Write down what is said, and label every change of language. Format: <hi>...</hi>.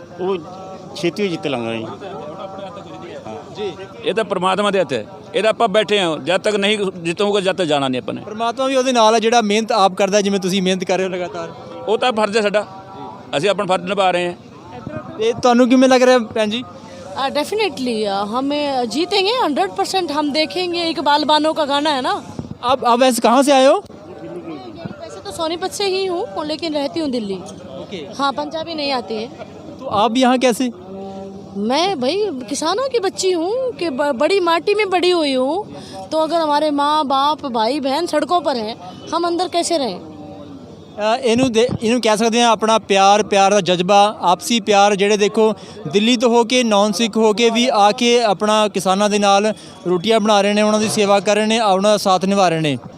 <pa>ਉਹ ਛੇਤੀ ਜਿੱਤ ਲਾਂਗੇ ਜੀ। ਇਹ ਤਾਂ ਪਰਮਾਤਮਾ ਦੇ ਹੱਥ ਹੈ। ਇਹਦਾ ਆਪਾਂ ਬੈਠੇ ਹਾਂ, ਜਦ ਤੱਕ ਨਹੀਂ ਜਿੱਤੂਗਾ ਜਦ ਤੱਕ ਜਾਣਾ ਨਹੀਂ ਆਪਾਂ ਨੇ। ਪਰਮਾਤਮਾ ਵੀ ਉਹਦੇ ਨਾਲ ਹੈ ਜਿਹੜਾ ਮਿਹਨਤ ਆਪ ਕਰਦਾ, ਜਿਵੇਂ ਤੁਸੀਂ ਮਿਹਨਤ ਕਰ ਰਹੇ ਹੋ ਲਗਾਤਾਰ। ਉਹ ਤਾਂ ਫਰਜ਼ ਹੈ ਸਾਡਾ, ਅਸੀਂ ਆਪਣਾ ਫਰਜ਼ ਨਿਭਾ ਰਹੇ ਹਾਂ। ਇਹ ਤੁਹਾਨੂੰ ਕਿਵੇਂ ਲੱਗ ਰਿਹਾ ਭੈਣ ਜੀ?</pa> <hi>डेफिनेटली हमें जीतेंगे 100%। हम देखेंगे, इकबाल बानो का गाना है ना। आप वैसे कहाँ से आए हो? वैसे तो सोनीपत से ही हूँ लेकिन रहती हूँ दिल्ली। ओके। हाँ, पंजाबी नहीं आती है। तो आप यहाँ कैसे? मैं भाई किसानों की बच्ची हूँ कि बड़ी माटी में बड़ी हुई हूँ। तो अगर हमारे माँ बाप भाई बहन सड़कों पर हैं, हम अंदर कैसे रहें?</hi> <pa>ਇਹਨੂੰ ਕਹਿ ਸਕਦੇ ਹਾਂ ਆਪਣਾ ਪਿਆਰ ਦਾ ਜਜ਼ਬਾ, ਆਪਸੀ ਪਿਆਰ। ਜਿਹੜੇ ਦੇਖੋ ਦਿੱਲੀ ਤੋਂ ਹੋ ਕੇ, ਨੌਨ ਸਿੱਖ ਹੋ ਕੇ ਵੀ ਆ ਕੇ ਆਪਣਾ ਕਿਸਾਨਾਂ ਦੇ ਨਾਲ ਰੋਟੀਆਂ ਬਣਾ ਰਹੇ ਨੇ, ਉਹਨਾਂ ਦੀ ਸੇਵਾ ਕਰ ਰਹੇ ਨੇ, ਉਹਨਾਂ ਦਾ ਸਾਥ ਨਿਭਾ ਰਹੇ ਨੇ।</pa>